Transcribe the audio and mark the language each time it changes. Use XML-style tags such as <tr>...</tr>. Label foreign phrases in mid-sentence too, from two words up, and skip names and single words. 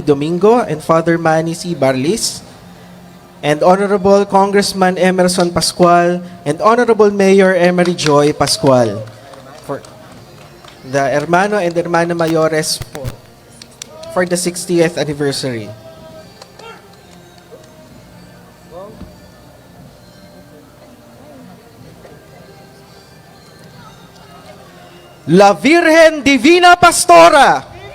<en>Domingo and Father Manny C. Barlis, and Honorable Congressman Emerson Pascual and Honorable Mayor Emery Joy Pascual for the Hermano and Hermana Mayores for the 60th anniversary. La Virgen Divina Pastora.</en>